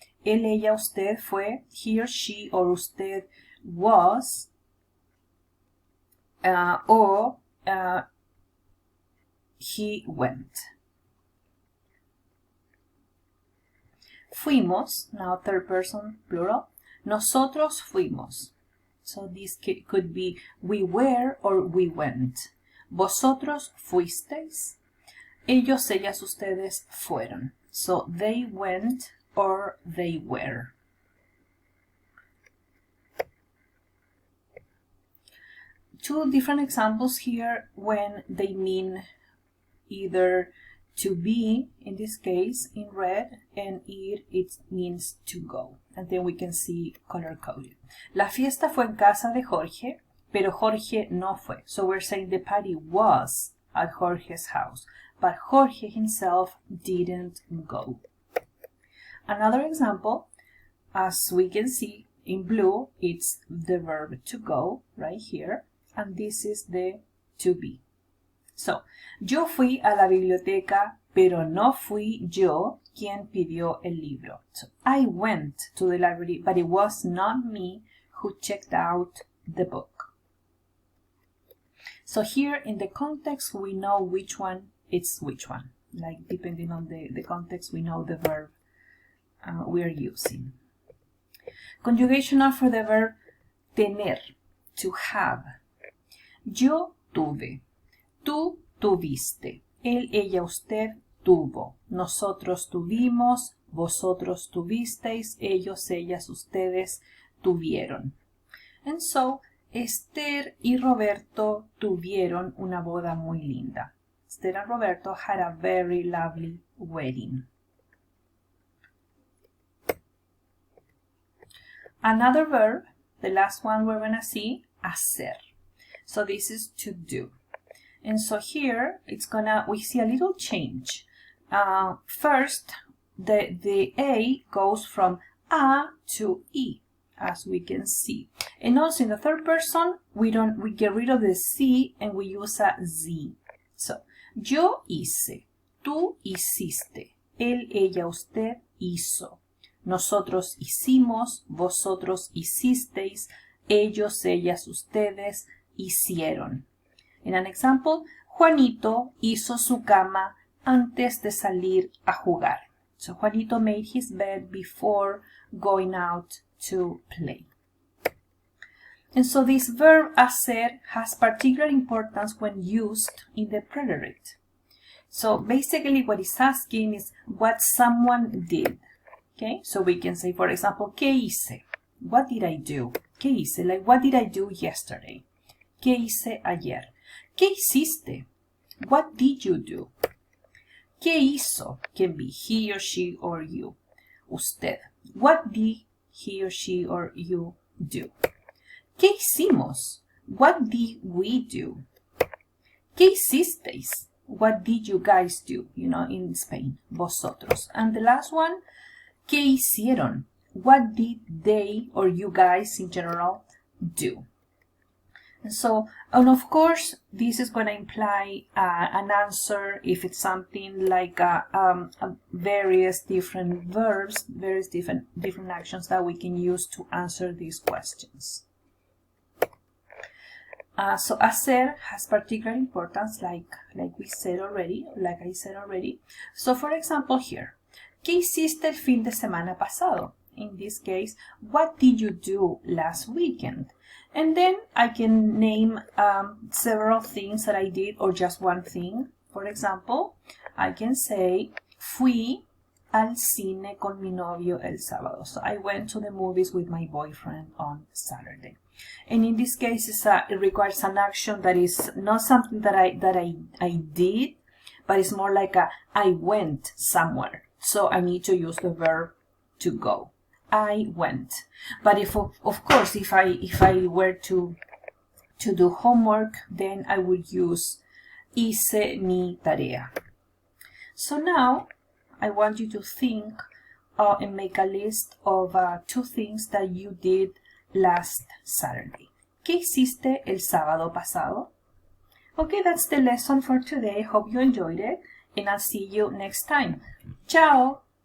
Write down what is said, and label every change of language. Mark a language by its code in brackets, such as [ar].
[es] Él, ella, usted fue, [en] he or she or usted was, or he went. Fuimos, now third person plural. [es] Nosotros fuimos. [en] So this could be we were or we went. [es] Vosotros fuisteis. Ellos, ellas, ustedes fueron. [en] So they went or they were. Two different examples here when they mean either to be, in this case, in red, and ir, it means to go. And then we can see color-coded. [es] La fiesta fue en casa de Jorge, pero Jorge no fue. [en] So we're saying the party was at Jorge's house, but Jorge himself didn't go. Another example, as we can see in blue, it's the verb to go right here, and this is the to be. [es] So, yo fui a la biblioteca, pero no fui yo quien pidió el libro. [en] So, I went to the library, but it was not me who checked out the book. So here in the context, we know which one is which one. Like depending on the context, we know the verb we are using. Conjugation for the verb tener, to have. [es] Yo tuve. Tú tuviste. Él, ella, usted tuvo. Nosotros tuvimos. Vosotros tuvisteis. Ellos, ellas, ustedes tuvieron. [en] And so, [es] Esther y Roberto tuvieron una boda muy linda. [en] Esther and Roberto had a very lovely wedding. Another verb the last one we're going to see, hacer. So this is to do. And so here we see a little change. First, the A goes from A to E, as we can see. And also in the third person, we get rid of the C and we use a Z. [es] So, yo hice, tú hiciste, él, ella, usted hizo. Nosotros hicimos, vosotros hicisteis, ellos, ellas, ustedes hicieron. [en] In an example, [es] Juanito hizo su cama antes de salir a jugar. [en] So Juanito made his bed before going out to play. And so this verb hacer has particular importance when used in the preterite. So basically what it's asking is what someone did. Okay, so we can say, for example, [es] ¿qué hice? [en] What did I do? [es] ¿Qué hice? [en] Like, what did I do yesterday? [es] ¿Qué hice ayer? ¿Qué hiciste? [en] What did you do? [es] ¿Qué hizo? [en] Can be he or she or you. Usted. What did he or she or you do? [es] ¿Qué hicimos? [en] What did we do? [es] ¿Qué hicisteis? [en] What did you guys do? You know, in Spain. [es] Vosotros. [en] And the last one, [es] ¿qué hicieron? [en] What did they or you guys in general do? So, and of course, this is going to imply an answer if it's something like various different verbs, various different actions that we can use to answer these questions. So, hacer has particular importance, like I said already. So, for example, here, [es] ¿qué hiciste el fin de semana pasado? [en] In this case, what did you do last weekend? And then I can name several things that I did or just one thing. For example, I can say, [es] fui al cine con mi novio el sábado. [en] So I went to the movies with my boyfriend on Saturday. And in this case, it requires an action that is not something that I did, but it's more like I went somewhere. So I need to use the verb to go. I went. But if of course if I were to do homework, then I would use [es] hice mi tarea. [en] So now I want you to think and make a list of 2 things that you did last Saturday. [es] ¿Qué hiciste el sábado pasado? [en] Okay, that's the lesson for today. Hope you enjoyed it, and I'll see you next time. Ciao!